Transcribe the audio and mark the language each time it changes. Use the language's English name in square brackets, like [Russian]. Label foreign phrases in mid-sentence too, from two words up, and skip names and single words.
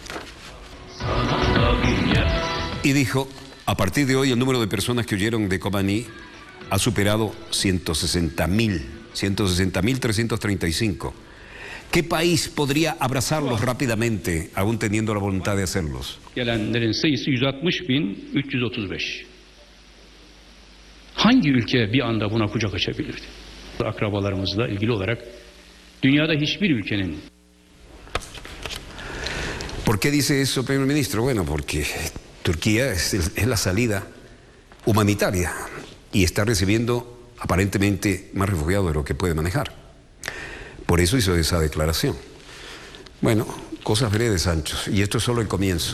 [Spanish] Y dijo, a partir de hoy el número de personas que huyeron de Kobani ha superado 160.335. ¿Qué país podría abrazarlos rápidamente, aún teniendo la voluntad de hacerlos? [Turkish] Gelenlerin sayısı 160.335. Hangi ülke bir anda buna kucak açabilirdi? Akrabalarımızla ilgili olarak dünyada hiçbir ülkenin. [Spanish] ¿Por qué dice eso, primer ministro? Bueno, porque Turquía es la salida humanitaria y está recibiendo aparentemente más refugiados de lo que puede manejar. Por eso hizo esa declaración. Bueno, cosas breves, Sancho, y esto es solo el comienzo.